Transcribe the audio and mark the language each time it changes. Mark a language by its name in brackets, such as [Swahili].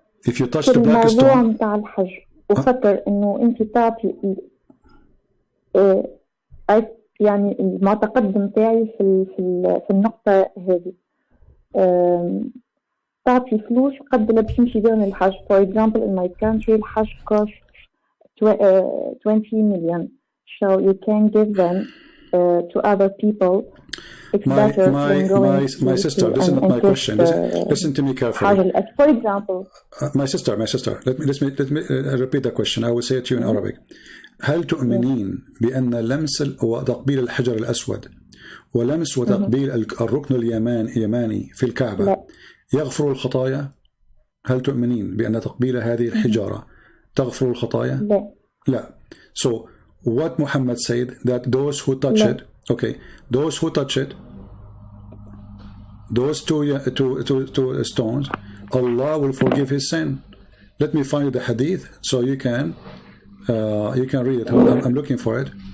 [English] If you touch the black stone. [Arabic] الموضوع متاع الحجر وفكر إنه أنت تعطي يعني المعتقد متاعي في النقطة هذه، تعطي فلوس قد لا باش نمشي بهم الحج. [English] For example in my country الحج costs 20 million, so you can give them to other people. It's better than going my sister, this is not my question. Listen to me carefully. For example, my sister, let me repeat the question. I will say it to you in Arabic. [Arabic] هل تؤمنين بأن لمس وتقبيل الحجر الأسود ولمس وتقبيل الركن اليماني في الكعبة يغفر الخطايا؟ هل تؤمنين بأن تقبيل هذه الحجارة تغفر الخطايا؟ لا. [English] So what Muhammad said, that those who touch it, those who touch it, those two stones, Allah will forgive his sin. Let me find you the hadith so you can read it. I'm looking for it.